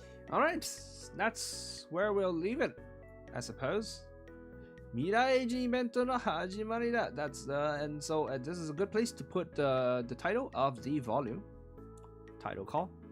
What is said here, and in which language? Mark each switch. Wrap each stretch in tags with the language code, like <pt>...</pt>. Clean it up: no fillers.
<en>Alright, that's where we'll leave it, I suppose.</en> <ja>未来人イベントの始まりだ.</ja> <en>That's and so this is a good place to put the title of the volume. Title call.</en>